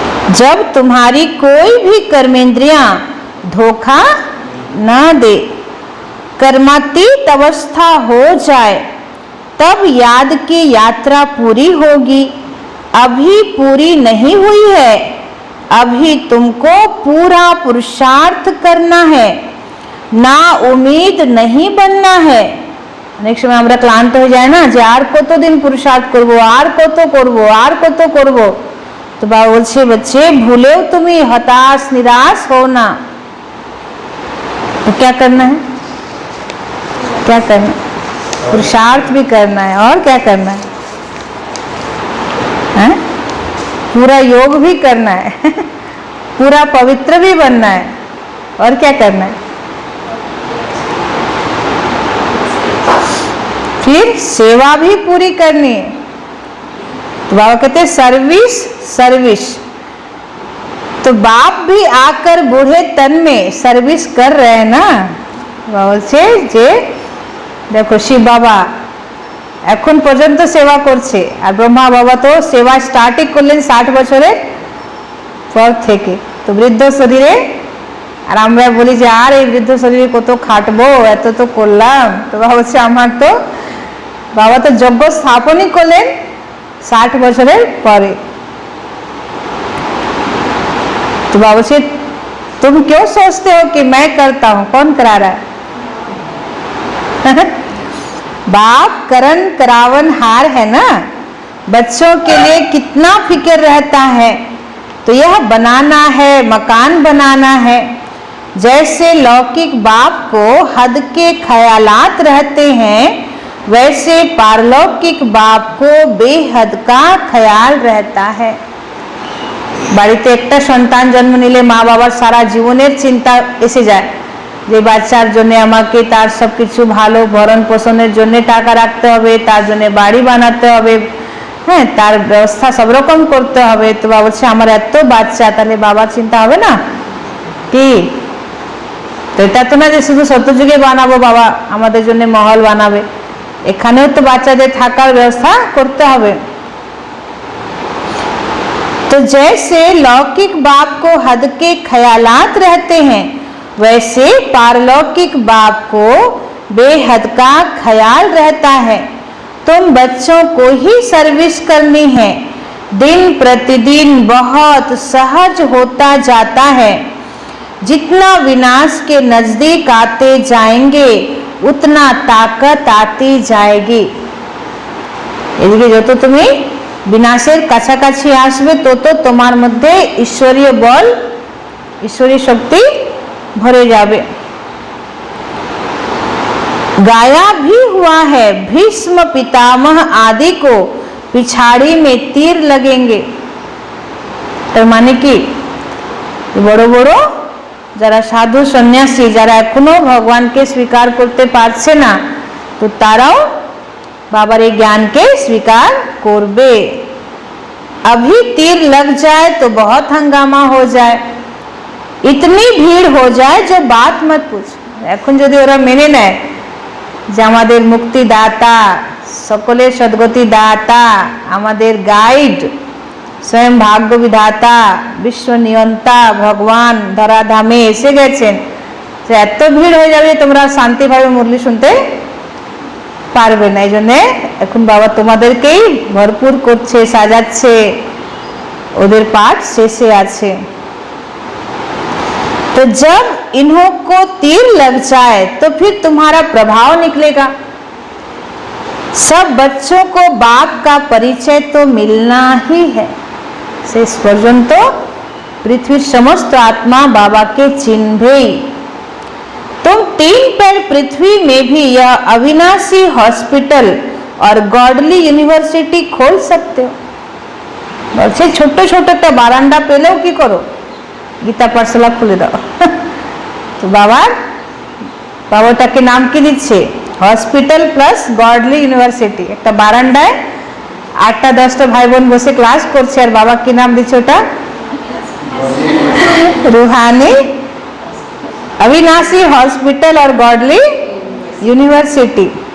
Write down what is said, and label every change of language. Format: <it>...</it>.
<hi>जब तुम्हारी कोई भी कर्मेंद्रियां धोखा न दे, कर्मातीत अवस्था हो जाए, तब याद की यात्रा पूरी होगी। अभी पूरी नहीं हुई है, अभी तुमको पूरा पुरुषार्थ करना है, ना उम्मीद नहीं बनना है।</hi> <bn>अनेक समय আমরা ক্লান্ত হয়ে যায় না যে আর কতদিন পুরুষার্থ করব, আর কত করব, আর কত করব।</bn> <hi>तो बाबा बोलছে बच्चे भूलेও তুমি हताश निराश हो ना। तो क्या करना है? क्या करना है? पुरुषार्थ भी करना है और क्या करना है? हैं? पूरा योग भी करना है पूरा पवित्र भी बनना है और क्या करना है? फिर सेवा भी पूरी करनी है। तो बाबा कहते हैं सर्विस सर्विस। तो बाप भी आकर बूढ़े तन में सर्विस कर रहे हैं ना। बाबा से जे देखो</hi> <bn>शिव बाबा এখন পর্যন্ত সেবা করছে, আর ব্রহ্মা বাবা তো সেবা স্টার্টই করলেন 60 বছরের পর থেকে। তো বৃদ্ধ শরীরে আর আমরা বলি যে আর এই বৃদ্ধ শরীরে কত খাটবো, এত তো করলাম। তো বাবা বলছে আমার তো বাবা তো যজ্ঞ স্থাপনই করলেন 60 বছরের পরে।</bn> <hi>तो बाबा से तुम क्यों सोचते हो कि मैं करता हूं, कौन करा रहा है? बाप करण करावन हार है ना। बच्चों के लिए कितना फिक्र रहता है। तो यह बनाना है, मकान बनाना है। जैसे लौकिक बाप को हद के ख्यालात रहते हैं, वैसे पारलौकिक बाप को बेहद का ख्याल रहता है।</hi> <bn>বাড়িতে একটা সন্তান জন্ম নিলে মা বাবার সারা জীবনের চিন্তা এসে যায় যে বাচ্চার জন্য আমাকে তার সবকিছু ভালো ভরণ পোষণের জন্য টাকা রাখতে হবে, তার জন্য বাড়ি বানাতে হবে, হ্যাঁ তার ব্যবস্থা সব রকম করতে হবে। তো বাবা বলছে আমার এত বাচ্চা, তাহলে বাবার চিন্তা হবে না কি? তো এটা তো না যে শুধু সত্যযুগে বানাবো বাবা আমাদের জন্য মহল বানাবে, এখানেও তো বাচ্চাদের থাকার ব্যবস্থা করতে হবে।</bn> <hi>तो जैसे लौकिक बाप को हद के ख्यालात रहते हैं, वैसे पारलौकिक बाप को बेहद का ख्याल रहता है। तुम बच्चों को ही सर्विस करनी है। दिन प्रतिदिन बहुत सहज होता जाता है। जितना विनाश के नजदीक आते जाएंगे उतना ताकत आती जाएगी।</hi> <bn>এদিকে যত তুমি বিনাশের কাছাকাছি আসবে তত তোমার মধ্যে ঈশ্বরীয় বল, ঈশ্বরীয় শক্তি ভরে যাবে।</bn> <hi>गाया भी हुआ है, भीष्म पितामह आदि को पिछाड़ी में तीर लगेंगे।</hi> <bn>তার মানে কি বড় বড় যারা সাধু সন্ন্যাসী যারা এখনো ভগবানকে স্বীকার করতে পারছে না, তো তারাও बाबा रे ज्ञान के स्वीकार करबे।</bn> <hi>अभी तीर लग जाए तो बहुत हंगामा हो जाए, इतनी भीड़ हो जाए जो बात मत पूछ।</hi> <bn>এখন যদি ওরা মেনে নেয় যে আমাদের মুক্তি দাতা, সকলের সদ্গতি দাতা, আমাদের গাইড, স্বয়ং ভাগ্য বিধাতা, বিশ্ব নিয়ন্তা ভগবান ধরাধামে এসে গেছেন, যে এত ভিড় হয়ে যাবে তোমরা শান্তিভাবে মুরলি শুনতে পারবে না। এই জন্যে এখন বাবা তোমাদেরকেই ভরপুর করছে, সাজাচ্ছে, ওদের পাঠ শেষে আছে।</bn> <hi>तो जब इन्हों को तीर लग जाए तो फिर तुम्हारा प्रभाव निकलेगा। सब बच्चों को बाप का परिचय तो मिलना ही है।</hi> <bn>शेष पर्यंत पृथ्वी समस्त आत्मा बाबा के चिन्हे।</bn> <hi>तुम 3 पैर पृथ्वी में भी यह अविनाशी हॉस्पिटल और गॉडली यूनिवर्सिटी खोल सकते हो।</hi> <bn>বলছে ছোট ছোট একটা বারান্দা পেলেও কি করো, গীতা পাঠশালা খুলে দাও। তো বাবাটাকে নাম কি দিচ্ছে, হসপিটাল প্লাস গডলি ইউনিভার্সিটি। একটা বারান্দায় 8-10টা ভাই বোন বসে ক্লাস করছে, আর বাবা কি নাম দিচ্ছে ওটা,</bn> <hi>रूहानी अविनाशी हॉस्पिटल और गॉडली यूनिवर्सिटी।</hi>